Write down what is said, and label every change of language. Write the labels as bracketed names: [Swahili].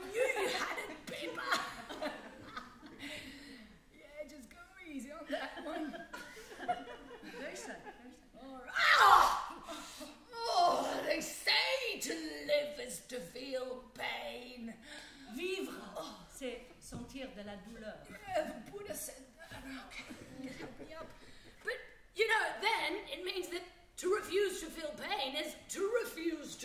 [English] knew you had it, Pippa. Yeah, just go easy on that one. Very sad, very sad. All right. Ah! Oh, they say to live is to feel pain. [French] Vivre, c'est sentir de la douleur. [English] Yeah, the Buddha said that. Okay, help me up. But, you know, then it means that to refuse to feel pain is to refuse